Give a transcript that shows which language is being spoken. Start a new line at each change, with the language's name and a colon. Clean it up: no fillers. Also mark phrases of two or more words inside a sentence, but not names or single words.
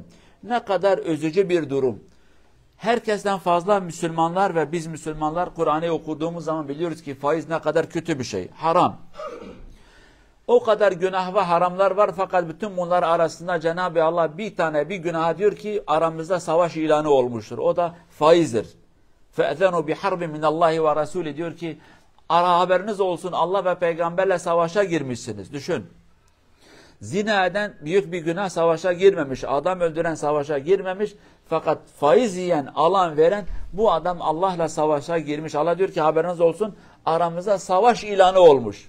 Turkish: Ne kadar üzücü bir durum. Herkesten fazla Müslümanlar ve biz Müslümanlar Kur'an'ı okuduğumuz zaman biliyoruz ki faiz ne kadar kötü bir şey. Haram. O kadar günah ve haramlar var, fakat bütün bunlar arasında Cenab-ı Allah bir tane bir günaha diyor ki aramızda savaş ilanı olmuştur. O da faizdir.
Arabic: فَاَذَنُوا بِحَرْبٍ مِنَ اللّٰهِ وَرَسُولِ
Turkish: diyor ki haberiniz olsun, Allah ve peygamberle savaşa girmişsiniz. Düşün. Zina eden büyük bir günah savaşa girmemiş. Adam öldüren savaşa girmemiş. Fakat faiz yiyen, alan, veren bu adam Allah'la savaşa girmiş. Allah diyor ki haberiniz olsun, aramızda savaş ilanı olmuş.